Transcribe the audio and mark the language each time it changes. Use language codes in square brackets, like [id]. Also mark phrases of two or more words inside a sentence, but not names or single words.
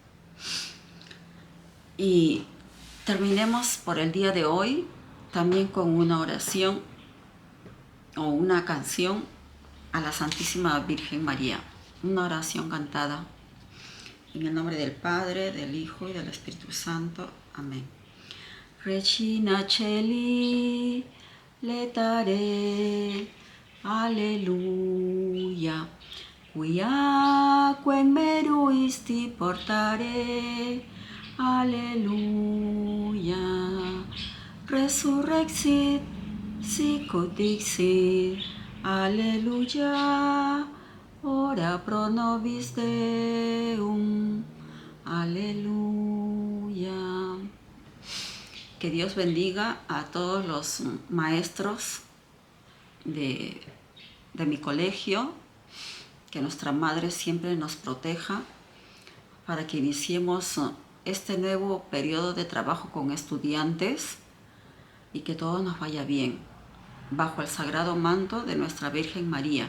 [es] Y terminemos por el día de hoy también con una oración o una canción a la Santísima Virgen María, una oración cantada. En el nombre del Padre, del Hijo y del Espíritu Santo. Amén. [la] Regina Celi, letare, alleluia, quiaque meruisti portare, alleluia, resurrexit, sicut dixit, alleluia, ora pro nobis Deum, aleluya. [es] Que Dios bendiga a todos los maestros de mi colegio, que nuestra Madre siempre nos proteja para que iniciemos este nuevo periodo de trabajo con estudiantes y que todo nos vaya bien, bajo el sagrado manto de nuestra Virgen María.